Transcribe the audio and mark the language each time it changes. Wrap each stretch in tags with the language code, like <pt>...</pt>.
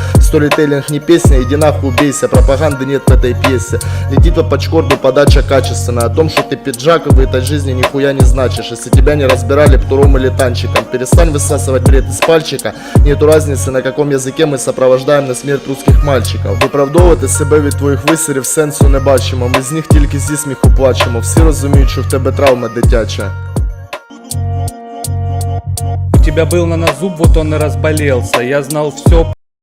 <ru>Сторителлинг не песня, иди нахуй убейся. Пропаганды нет в этой пьесе. Летит по пачкорду подача качественная. О том, что ты пиджак и в этой жизни нихуя не значишь. Если тебя не разбирали птуром или танчиком. Перестань высасывать бред из пальчика. Нету разницы, на каком языке мы сопровождаем на смерть русских мальчиков.</ru> <uk>Виправдовувати себе від твоїх висерів сенсу не бачимо. Ми з них тільки зі сміху плачемо. Всі розуміють, що в тебе травма дитяча.</uk> <ru>У тебя был нанозуб, вот он и разболелся. Я знал все</ru>